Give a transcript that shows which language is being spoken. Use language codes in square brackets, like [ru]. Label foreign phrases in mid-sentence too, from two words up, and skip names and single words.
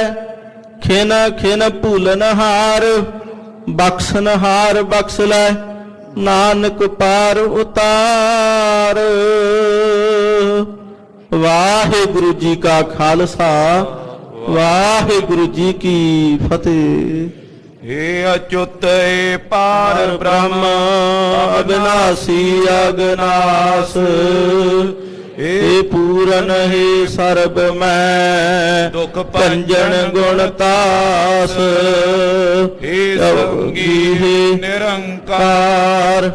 [pa] ਖਿਨ ਖਿਨ ਭੂਲਨਹਾਰ, ਬਖਸ਼ਨਹਾਰ ਬਖਸ਼ ਲੈ, ਨਾਨਕ ਪਾਰ ਉਤਾਰ। ਵਾਹਿਗੁਰੂ ਜੀ ਕਾ ਖਾਲਸਾ, ਵਾਹਿਗੁਰੂ ਜੀ ਕੀ ਫਤਿਹ। ਹੇ ਅਚੁੱਤ ਹੇ ਪਾਰ ਬ੍ਰਹਮ, ਅਵਿਨਾਸ਼ੀ ਅਗਨਾਸ਼ ਹੇ ਪੂਰਨ ਹੇ ਸਰਬ ਮੈਂ, दुख ਭੰਜਨ ਗੁਣ ਤਾਸ। ਹੇ ਸੰਗੀ ਹੇ ਨਿਰੰਕਾਰ,